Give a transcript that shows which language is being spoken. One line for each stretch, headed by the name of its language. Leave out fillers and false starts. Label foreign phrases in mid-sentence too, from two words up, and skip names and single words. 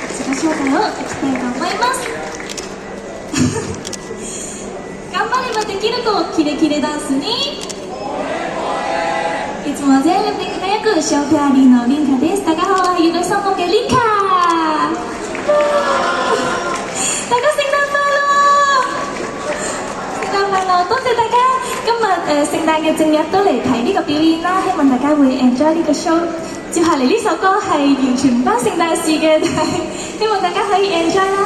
Japanese: 紹介をいきたいと思います頑張ればできる子キレキレダンスにいつも全力で輝くショーフェアリーのリンカです。
Cantonese: 大家好，我係粵女心目嘅 Linka。大家聖誕快樂！聖誕快樂！多謝大家今日聖誕嘅正日都嚟睇呢個表演啦，希望大家會 enjoy 呢個 show。接下嚟呢首歌係完全唔關聖誕事嘅，但係希望大家可以 enjoy 啦。